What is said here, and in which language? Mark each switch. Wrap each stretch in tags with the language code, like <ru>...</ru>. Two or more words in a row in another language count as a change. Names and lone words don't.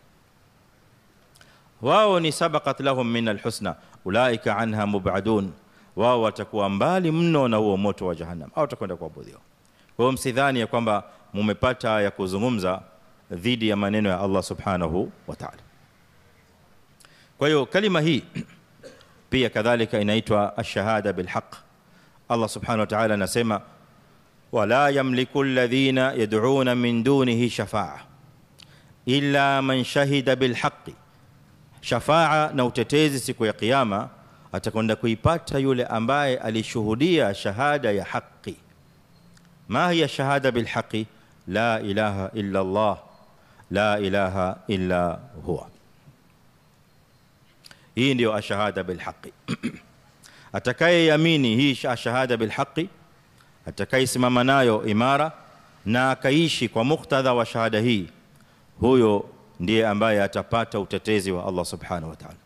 <sw>Wao ni</sw> <ar>سبقت لهم من الحسنى أولئك عنها مبعدون,</ar> <sw>wao watakuwa mbali mno na huo moto wa jahannam, au watakwenda kuabudiwa. Kwa hiyo msidhani ya kwamba mumepata ya kuzungumza dhidi ya maneno ya</sw> <ar>الله سبحانه وتعالى.</ar> <sw>Kwa hiyo kalima hii pia kadhalika inaitwa</sw> <ar>الشهادة بالحق. الله سبحانه وتعالى anasema ولا يملك الذين يدعون من دونه الشفاعة إلا من شهد بالحق.</ar> <sw>Shafa'a na utetezi siku ya kiyama atakwenda kuipata yule ambaye alishuhudia shahada ya haki.</sw> <ar>ما هي الشهادة بالحق؟ لا إله إلا الله، لا إله إلا هو.</ar> <sw>Hii ndio</sw> <ar>الشهادة بالحق.</ar> <sw>Atakayeamini hii</sw> <ar>شهادة بالحق,</ar> <sw>atakayesimama nayo imara na akaishi kwa muktadha wa shahada hii, huyo ndiye ambaye atapata utetezi wa</sw> <ar>الله سبحانه وتعالى.</ar>